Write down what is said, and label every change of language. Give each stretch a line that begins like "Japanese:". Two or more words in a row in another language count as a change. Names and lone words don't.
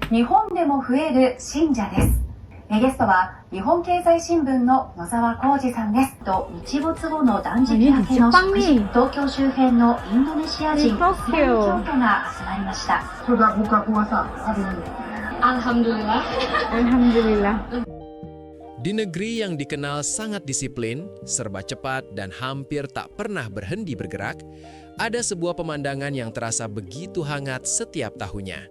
Japanese: 日本でも増える信者です。ゲストは日本経済新聞の野沢浩二さんです。と日没後の断食明けの祝日、東京周辺のインドネシア人イスラム教徒が集まりました。
Indonesian: Sudah buka puasa hari ini? Alhamdulillah. Alhamdulillah. Di negeri yang dikenal sangat disiplin, serba cepat, dan hampir tak pernah berhenti bergerak, ada sebuah pemandangan yang terasa begitu hangat setiap tahunnya.